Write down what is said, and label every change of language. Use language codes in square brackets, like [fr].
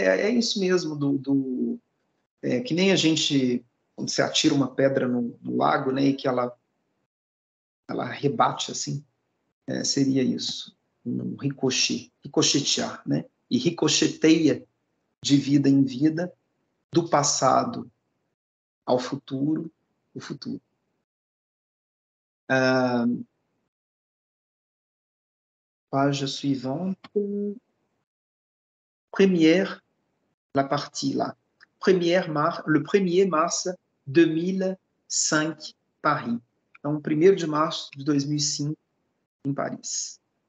[pt] É isso mesmo que nem a gente, quando você atira uma pedra no lago, né? E que ela rebate assim, seria isso, um ricochetear, né? E ricocheteia de vida em vida, do passado ao futuro, o futuro. [fr] Page suivante, la partie là. Le 1er mars 2005, Paris. [pt] Então, 1º de março de 2005, em Paris.